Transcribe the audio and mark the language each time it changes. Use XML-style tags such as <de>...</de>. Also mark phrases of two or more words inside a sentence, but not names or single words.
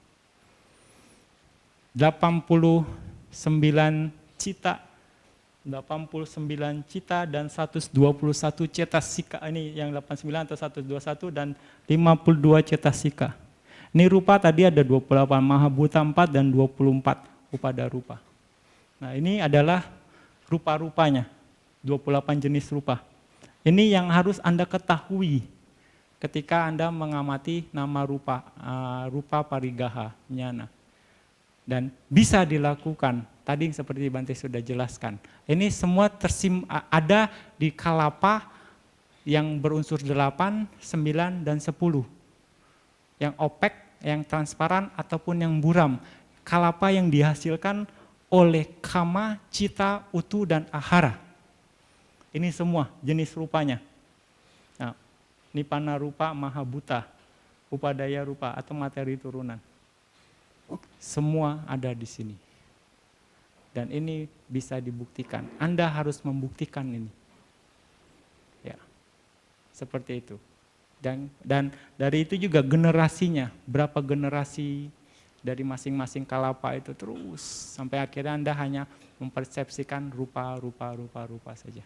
<id>89 cita, 89 cita dan 121 cetasika, ini yang 89 atau 121 dan 52 cetasika. Ini rupa tadi ada 28, mahabhuta 4 dan 24</id> <pi>upada rupa.</pi> <id>Nah ini adalah rupa-rupanya, 28 jenis rupa. Ini yang harus Anda ketahui ketika Anda mengamati</id> <pi>nama rupa, rupa parigaha, jnana.</pi> <id>Dan bisa dilakukan, tadi seperti Bante sudah jelaskan. Ini semua ada di kalapa yang berunsur 8, 9, dan 10. Yang opek, yang transparan, ataupun yang buram. Kalapa yang dihasilkan oleh</id> <pi>kama, cita, utu,</pi> <id>dan ahara. Ini semua jenis rupanya. Nah,</id> <pi>Nibbana rupa, mahabhuta, upadaya rupa,</pi> <id>atau materi turunan. Semua ada di sini. Dan ini bisa dibuktikan. Anda harus membuktikan ini. Ya. Seperti itu. Dan dari itu juga generasinya, berapa generasi dari masing-masing kalapa itu terus sampai akhirnya Anda hanya mempersepsikan rupa saja.</id>